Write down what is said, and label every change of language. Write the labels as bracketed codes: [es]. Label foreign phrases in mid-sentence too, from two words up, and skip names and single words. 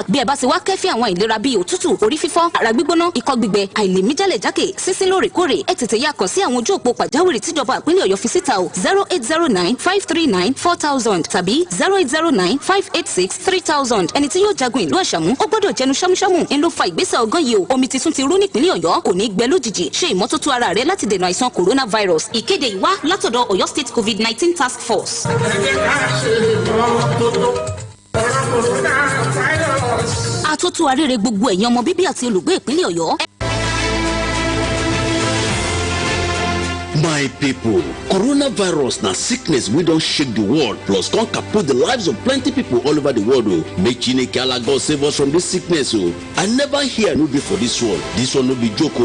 [yo] bí ẹ bá ti wá kẹ́fín àwọn ìlera bíi òtútù orí fífọ́ ara gbígbóná ikọ́ gbígbẹ àìlèmí jálẹ̀jákè sísín lóòrèkóòrè ẹ tètè yà kàn sí àwọn ojú òpó pàjáwìrì tíjọba ìpínlẹ̀ Ọ̀yọ́ fi síta o 0809-539-4000 tàbí 0809-586-3000 ẹni tí yóò jagun ìlú àṣàmú ó gbọ́dọ̀ jẹnu ṣámúṣámú ń ló fa ìgbésẹ̀ ọgán yìí o omi tuntun ti rú nípínlẹ̀ Ọ̀yọ́ kò ní gbẹ lójijì ṣe ìmọ́tótó ara rẹ láti dènà àìsàn coronavirus ìkéde ìwá látọ̀dọ̀ Ọ̀yọ́ State COVID-19 Task Force. Àtótó arére gbogbo ẹ̀yin ọmọ bíbí àti olùgbé ìpínlẹ̀ Ọ̀yọ́. [pcm] My people, coronavirus na sickness we don't shake the world, plus can kaput the lives of plenty people all over the world. Make Chineke Allah save us from this sickness. I never hear no dey for this one. This one no be joke.